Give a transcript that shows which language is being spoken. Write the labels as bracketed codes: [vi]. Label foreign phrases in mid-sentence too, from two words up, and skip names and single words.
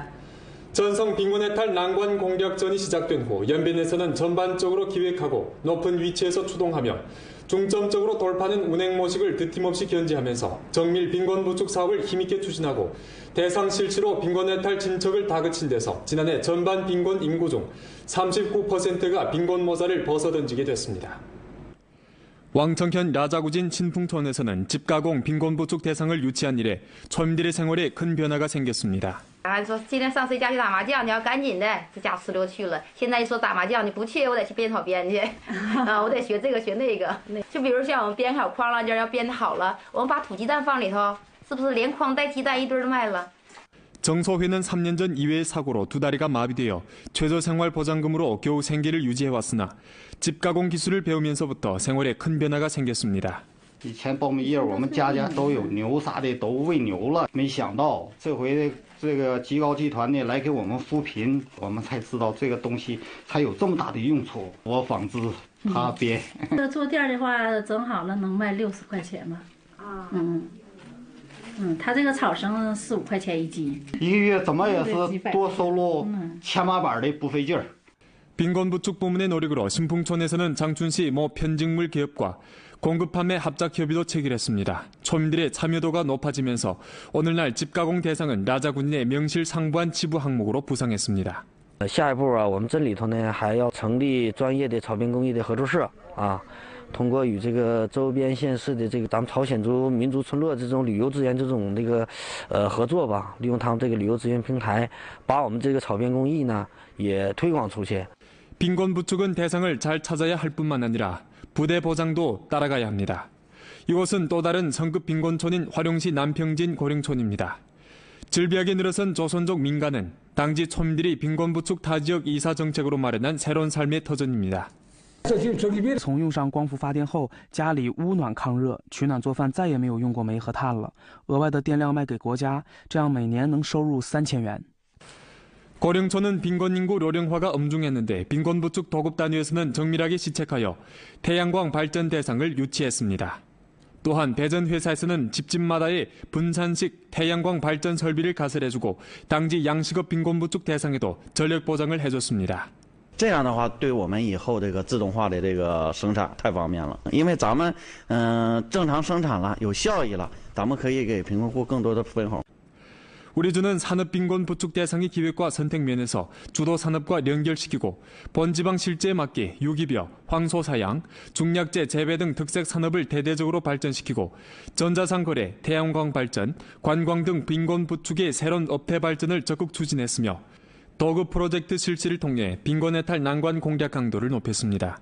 [ko] 전성 빈곤 해탈 난관 공략전이 시작된 후 연변에서는 전반적으로 기획하고 높은 위치에서 추동하며 중점적으로 돌파하는 운행 모식을 드팀없이 견지하면서 정밀 빈곤 부축 사업을 힘있게 추진하고 대상 실시로 빈곤 해탈 진척을 다그친 데서 지난해 전반 빈곤 인구 중 39%가 빈곤 모자를 벗어던지게 됐습니다. 왕청현 라자구진 신풍촌에서는 집가공 빈곤 부축 대상을 유치한 이래 村民들의 생활에 큰 변화가 생겼습니다. [zh] 说今天上谁家去打麻将，你要赶紧的，这家石榴去了。现在一说打麻将，你不去，我得去编草编去，我得学这个学那个。就比如像我们编好筐了，要编好了，我们把土鸡蛋放里头，是不是连筐带鸡蛋一堆儿卖了？ [ko] 정소회는 3년 전 이외의 사고로 두 다리가 마비되어 최저생활보장금으로 겨우 생계를 유지해왔으나 집가공 기술을 배우면서부터 생활에 큰 변화가 생겼습니다. [zh] 以前苞米叶我们家家都有牛啥的都喂牛了，没想到这回这个吉高集团呢来给我们扶贫，我们才知道这个东西才有这么大的用处。我纺织，他编。这坐垫的话，整好了能卖60块钱吧？他这个草绳4、5块钱一斤，一个月怎么也是多收入千八百的不费劲儿。 [ko] 빈곤 부축 부문의 노력으로 신풍촌에서는 장춘시 모 편직물 기업과 공급 판매 합작 협의도 체결했습니다. 초민들의 참여도가 높아지면서 오늘날 집가공 대상은 라자군인의 명실상부한 지부 항목으로 부상했습니다. [zh] 下一步啊，我们镇里头呢还要成立专业的草编工艺的合作社啊。通过与这个周边县市的这个咱们朝鲜族民族村落这种旅游资源这种合作吧，利用他们这个旅游资源平台，把我们这个草编工艺呢也推广出去。 [ko] 빈곤 부축은 대상을 잘 찾아야 할 뿐만 아니라 부대 보장도 따라가야 합니다. 이곳은 또 다른 성급 빈곤촌인 화룡시 남평진 고령촌입니다. 즐비하게 늘어선 조선족 민가는 당시 촌민들이 빈곤 부축 타지역 이사 정책으로 마련한 새로운 삶의 터전입니다. [zh] 从用上光伏发电后，家里屋暖抗热，取暖做饭再也没有用过煤和炭了。额外的电量卖给国家，这样每年能收入3000元。 [ko] 고령촌은 빈곤 인구 료령화가 엄중했는데 빈곤 부축 도급 단위에서는 정밀하게 시책하여 태양광 발전 대상을 유치했습니다. 또한 배전 회사에서는 집집마다의 분산식 태양광 발전 설비를 가설해주고 당지 양식업 빈곤 부축 대상에도 전력 보장을 해줬습니다. [zh] 这样的话，对我们以后这个自动化的这个生产太方便了，因为咱们正常生产了，有效益了，咱们可以给贫困户更多的分红。 [ko] 우리주는 산업 빈곤 부축 대상의 기획과 선택 면에서 주도 산업과 연결시키고 본지방 실제에 맞게 유기벼, 황소사양, 중약재 재배 등 특색 산업을 대대적으로 발전시키고 전자상 거래, 태양광 발전, 관광 등 빈곤 부축의 새로운 업태 발전을 적극 추진했으며 도급 프로젝트 실시를 통해 빈곤 해탈 난관 공략 강도를 높였습니다.